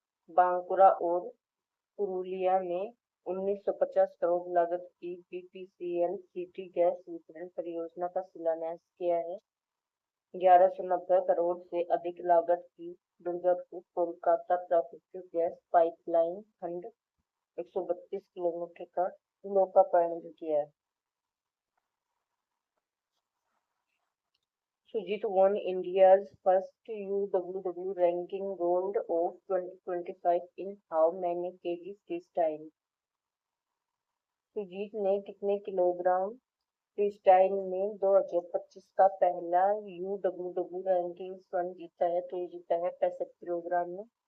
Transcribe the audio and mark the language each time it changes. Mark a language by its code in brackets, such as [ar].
[hi] बांकुरा और पुरुलिया में 1950 करोड़ लागत की BPCL सिटी गैस वितरण परियोजना का शिलान्यास किया है। 1190 करोड़ से अधिक लागत की दुर्गापुर कोलकाता प्राकृतिक गैस पाइपलाइन खंड 132 किलोमीटर का लोकार्पण भी किया है। [en] Sujit won India's first UWW ranking gold of 2025 in how many kg freestyle? [hi] Sujit ने कितने किलोग्राम फ्रीस्टाइल में 2025 का पहला UWW रैंकिंग स्वर्ण जीता है? तो ये जीता है 65 किलोग्राम में।